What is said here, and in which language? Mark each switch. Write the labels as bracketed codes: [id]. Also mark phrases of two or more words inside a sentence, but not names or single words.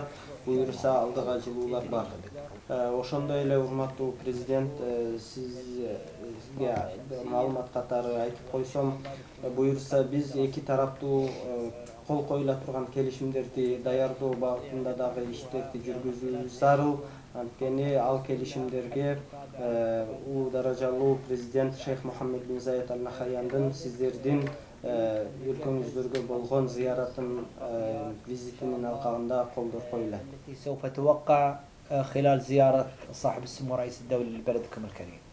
[ky] Буюрса алдыга жылуулар бар. Ошондой эле урматтуу президент, сизге маалымат катары айтып койсом, буюрса биз эки тараптуу кол коюла турган келишимдерди даярдоо багытында дагы иштерди жүргүзүүбүз зарыл. Анткени ал келишимдерге улуу даражалуу президент Шейх Мухаммед бин Заид Аль Нахаяндын сиздердин өлкөңүздөргө болгон зыяратынын визитинин алкагында колдор коюлат. [ar] سوف توقع خلال زيارة صاحب السمو رئيس الدولة لبلدكم الكريم.